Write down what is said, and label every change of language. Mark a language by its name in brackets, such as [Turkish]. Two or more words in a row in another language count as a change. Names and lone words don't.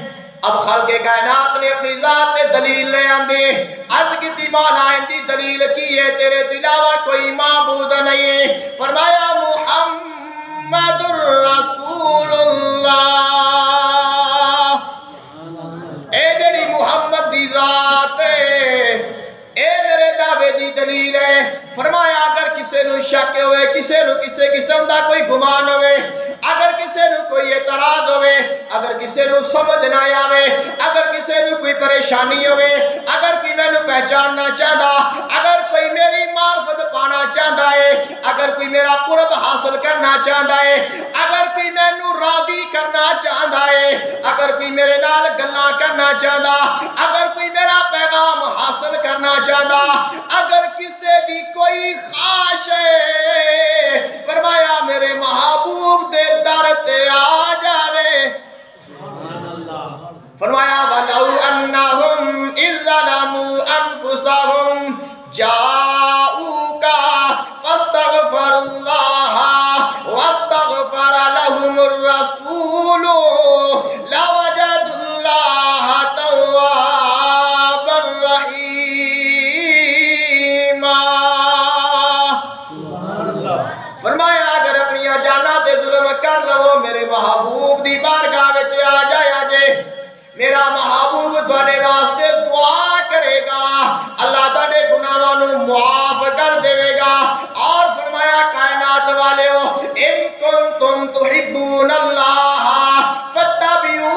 [Punjabi] اب خالق کائنات نے اپنی ذات تے دلیل لے آندی, عرض کی مولا اندی دلیل کی ہے تیرے علاوہ کوئی معبود نہیں ہے. فرمایا [Arabic] محمد الرسول اللہ, [Punjabi] اے جڑی محمد دی ذات ہے اے میرے دعوے دی دلیل ہے. فرمایا اگر کسے نو شک ہوئے, کسے نو کسے قسم دا کوئی گمان ہوئے, اگر کسے نو کوئی اعتراض ہوئے, اگر کسے نو سمجھ نہ آوے, اگر کسے نو کوئی پریشانی ہوئے, اگر کوئی میں نو پہچاننا چاہتا, اگر کوئی میری معرفت پانا چاہتا ہے, اگر کوئی میرا قرب حاصل کرنا چاہتا ہے, اگر کوئی میں نو راضی کرنا چاہتا ہے, اگر کوئی میرے نال گلاں کرنا چاہتا, اگر کوئی میرا پیغام حاصل کرنا چاہتا, اگر کسے دی کوئی خواہش ہے, فرمایا میرے محبوب دے در تے آ جاوے. [Arabic] فرمایا وَلَوْ أَنَّهُمْ إِذْ ظَلَمُوا أَنفُسَهُمْ جَاءُوكَ فَاسْتَغْفَرُوا اللَّهَ وَاسْتَغْفَرَ لَهُمُ الرَّسُولُ لَوَجَدُوا اللَّهَ تَوَّابًا رَحِيمًا. [Punjabi] فرمایا اگر اپنی جاناں تے ظلم کر لو میرے محبوب دی بارگاہ وچ آ جایا جے, میرا محبوب تواڈے واسطے دعا کرے گا, اللہ تواڈے گناہاں نو معاف کر دے گا. اور فرمایا کائنات والےو [Arabic] ان کنتم تحبون اللہ فاتبعونی